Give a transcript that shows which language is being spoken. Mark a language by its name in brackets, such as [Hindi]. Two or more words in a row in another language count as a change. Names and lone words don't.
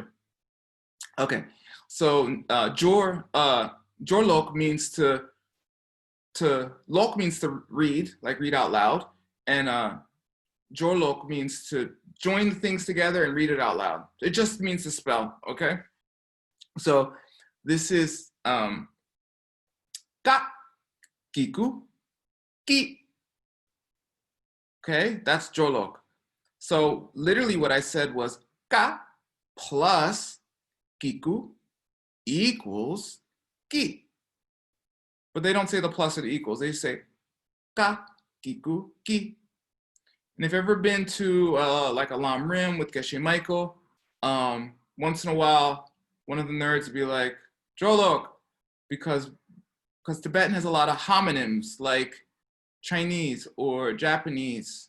[English] Okay, so jorlok means lok means to read, like read out loud, and jorlok means to join things together and read it out loud. It just means to spell, okay? So this is [Tibetan] ka, kiku, ki. [English] Okay, that's jorlok. So literally what I said was ka plus kiku equals ki. But they don't say the plus or the equals. They say [Tibetan] ka, kiku, ki. [English] And if you've ever been to like a Lam Rim with Geshe Michael, once in a while, one of the nerds would be like, Jolok, because Tibetan has a lot of homonyms like Chinese or Japanese.